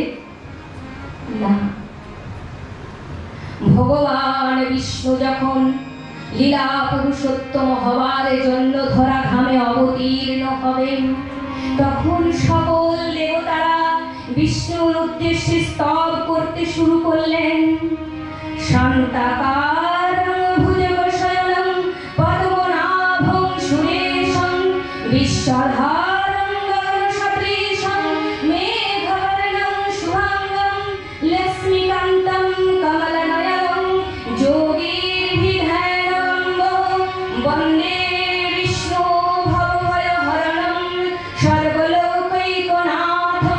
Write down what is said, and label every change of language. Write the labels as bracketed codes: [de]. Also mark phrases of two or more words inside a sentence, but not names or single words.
[bn] না, ভগবান বিষ্ণু যখন লীলা পুরুষোত্তম হবার জন্য ধরাধামে অবতীর্ণ হবেন, তখন সকল দেবতারা বিষ্ণুর উদ্দেশ্যে স্তব করতে শুরু করলেন। [sa] শান্তাকারং ভুজগশয়নং পদ্মনাভং সুরেশং বিশ্বধারং গগনসদৃশং মেঘবর্ণং শুভাঙ্গং লক্ষ্মীকান্तं কমলনয়নং যোগীভিধানম্বং বন্দে বিষ্ণু ভবভয়হরণং সর্বলোকৈকনাথং।